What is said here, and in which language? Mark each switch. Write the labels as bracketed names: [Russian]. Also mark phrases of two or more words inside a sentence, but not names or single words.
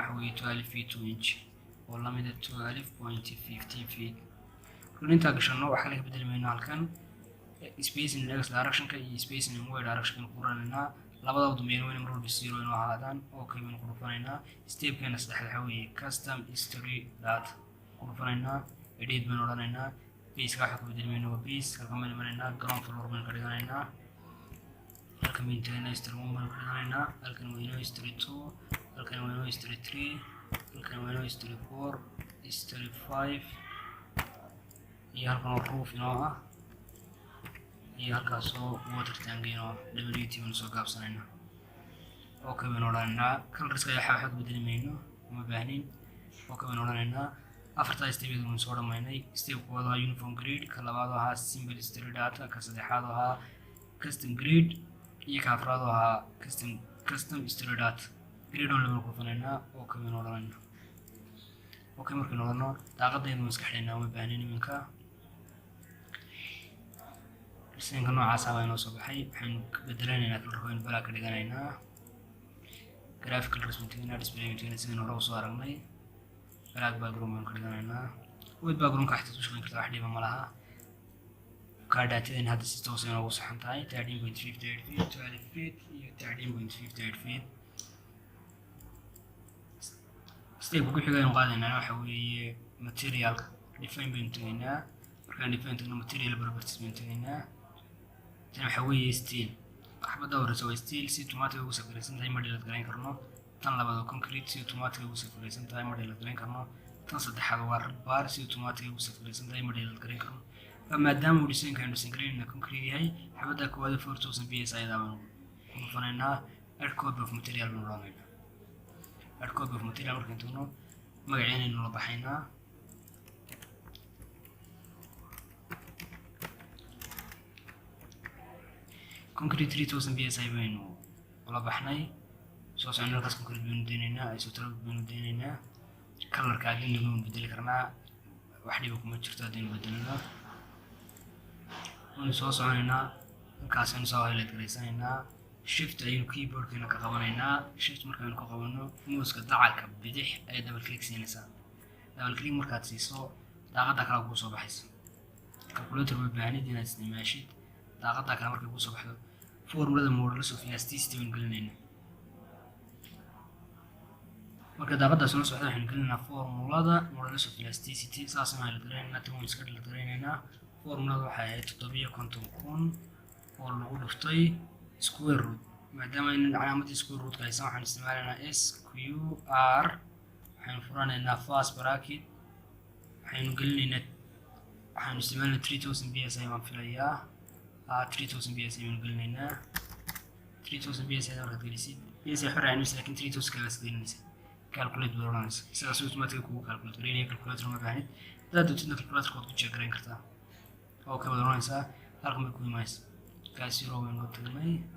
[Somali] waxa weeye 12 feet 2 inch oo la mid ah 12.15 feet inta gashano waxa laga bedeli mayno halkan [English] spacing in x direction- [Somali] ka iyo [English] spacing in y direction- [Somali] ka ku ranayna labada wadameen weyn mar walba 0 inoo ahaadaan oo kayban ku dhufanayna step-keena saddexaad waxa weeye [English] custom history data [Somali] ku dhufanayna edit baan odhanaynaa base-ka waxa ku bedeli mayno waa base halkan baan imanaynaa [English] ground floor [Somali] baan ka dhiganaynaa halkan baan tagaynaa history 1 baan ka dhiganaynaa halkan waa inoo history 2 halkan waa inoo history 3 halkan waa inoo history 4 history 5 iyo halkan oo roof inoo ah iyo halkaasoo [English] water tank- [Somali] inoo WT baan soo gaabsanaynaa okay baan odhanaynaa colorska waxa ku bedeli mayno uma baahnin okay baan odhanaynaa afartaa step-yada waan soo dhamaynay step koowaad waa [English] uniform grid [Somali] ka labaad ahaa [English] simple history data [Somali] ka saddexaad ahaa [English] custom grid [Somali] iyo ka afraad ahaa [English] custom history data grid [Somali] oo lagu dhufanaynaa okay baan odhanaynaa okay markaan odhano daaqadaynu iska xidhaynaa uma baahnin iminka design-ka noocaas ah waa inoo soo baxay waxaan ka bedelaynaa color-ka black ka dhiganaynaa [English] graphical representation display integration [Somali] sidii hore usoo aragnay [English] black background [Somali] baan ka dhiganaynaa [English] white background [Somali] ka xigta shaqeyn kartaa wax dhiba ma laha ka daatada hadda si toos ah ugu saxan tahay 13.58 feet 12 feet iyo 13.58 feet step ku xigay qaadayna waxa weeye materialka define baynu tagaynaa markaan define tagno [English] material properties [Somali] baynu tagaynaa tan waxa weeye steel waxbada horeysa waa steel si automatic ugu safraysan tahay model la garan karno tan labaad concrete si automatic ugu safraysan tahay model la garan karno tan saddexaad waa bar si automatic ugu safraysan tahay model la garan karno maadaama uu design kan [English] design concrete [Somali] yahay xabada koowaad 4000 psi ayada baan ku fanaynaa [English] add code of material [Somali] baan raacaynaa [English] add code of material [Somali] markaan tagno magaceena inuu la baxaynaa concrete 3000 psi baynu la baxnay soo saarnaa concrete baynu deenaynaa isotope baynu deenaynaa colorka adina loo bedeli karnaa wax dhiba kuma jirto adina bedelna oo soo saarnaa kaasaan soo highlight gareysanaynaa shift ayuu keyboardkana ka qabanaynaa shift markaan ku qabano mouse-ka dacalka bidix ay [English] double click [Somali] siinaysaa [English] double click [Somali] markaad siiso daaqada kala ku soo baxaysa calculator way baahnid inaad isticmaashid daaqada kala markay ku soo baxdo formulada [English] modulus of elasticity [Somali] waan gelinayna marka daaqada soo socda waxaan gelinaynaa formulada [English] modulus of elasticity [Somali] saas ma la gareynaa tan iska la gareynaa formulada waxa ay 750,000 oo lagu dhuftay [English] square root [Somali] maadaama in calaamadda [English] square root [Somali] ka haysan waxaan isticmaalaynaa sqr waxaan furanaynaa [English] fast bracket [Somali] waxaan gelinaynaa waxaan isticmaalnaa 3000 psi waan filayaa 3000 psi waan gelinaynaa 3000 psi markaad gelisid psi xoraan laakiin 3000 kaga gelinaysa [English] calculate balance [Somali] sidaas automatic kugu calculate gareynaya calculator ma baahnid dad dadna calculator ku check gareyn kartaa oo ka badanaysa halkan bay ku imaysaa kaasi roobay noo tagnay